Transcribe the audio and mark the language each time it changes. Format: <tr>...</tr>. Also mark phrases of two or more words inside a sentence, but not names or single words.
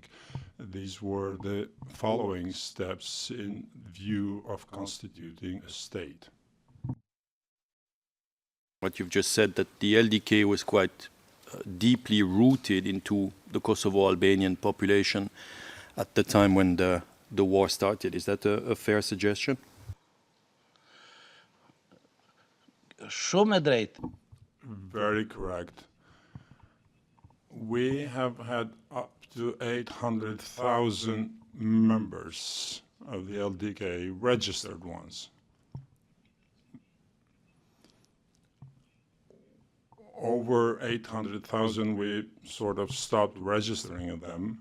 <en>These were the following steps in view of constituting a state. What you've just said, that the LDK was quite deeply rooted into the Kosovo-Albanian population at the time when the war started. Is that a fair suggestion?</en> <sq>shumë e drejtë.</sq> <en>Very correct. We have had up to 800,000 members of the LDK, registered ones. Over 800,000, we sort of stopped registering them.</en>